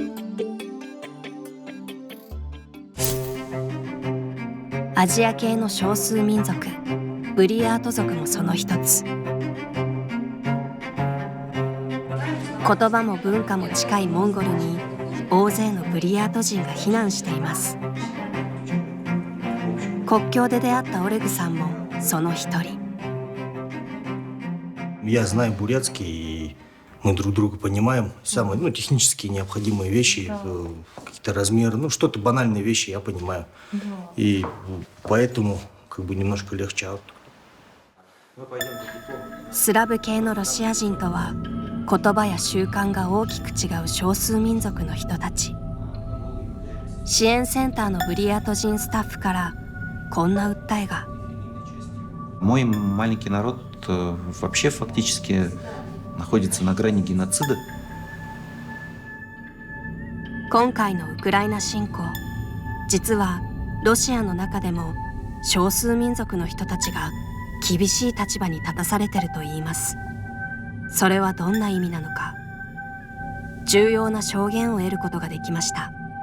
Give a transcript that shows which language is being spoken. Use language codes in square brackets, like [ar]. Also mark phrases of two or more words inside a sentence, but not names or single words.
[ja] アジア系の少数民族ブリヤート族もその一つ。言葉も文化も近いモンゴルに大勢のブリヤート人が避難しています。国境で出会ったオレグさんもその一人。 [ru] Я знаю бурятский, и мы друг друга понимаем. Самые технические необходимые вещи, какие-то размеры, что-то банальные вещи я понимаю. И поэтому немножко легче. [ja] スラブ系のロシア人とは言葉や習慣が大きく違う少数民族の人たち。支援センターのブリヤート人スタッフからこんな訴えが。 [ru] Мой маленький народ вообще фактически находится на грани геноцида. [ja] 今回のウクライナ侵攻、実はロシアの中でも少数民族の人たちが厳しい立場に立たされているといいます。それはどんな意味なのか、重要な証言を得ることができました。